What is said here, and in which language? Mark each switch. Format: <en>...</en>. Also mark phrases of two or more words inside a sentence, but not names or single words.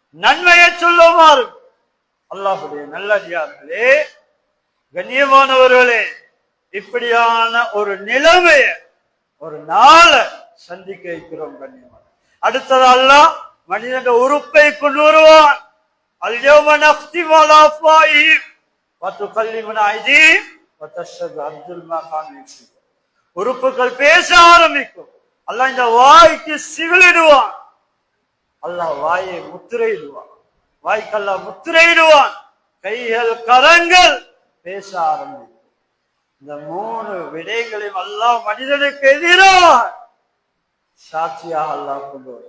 <ta>நன்மையை சொல்லுமாறு அல்லாஹ்வுடைய நல்லடியார்களே, கண்ணியமானவர்களே, இப்படியான ஒரு நிலைமைய ஒரு நாளை சந்திக்க இருக்கிறோம். கண்ணியமான அடுத்தது அல்லாஹ் மனிதன் உறுப்பை கொண்டு வருவான்.</ta> <ar>اليوم نختم على أفواههم وتكلمنا أيديهم وتشهد أرجلهم بما كانوا يكسبون.</ar> <ta>உறுப்புகள் பேச ஆரம்பிக்கும். அல்லாஹ் இந்த வாய்க்கு சிவிலிடுவான். அல்லாஹ் வாயை முத்திரையிடுவான். வாய்க்கெல்லாம் முத்திரையிடுவான். கைகள் கரங்கள் பேச ஆரம்பிக்கும். இந்த மூணு விடயங்களையும் அல்லாஹ் மனிதனுக்கு எதிராக சாட்சியாக அல்லாஹ் கொண்டு வரும்.</ta>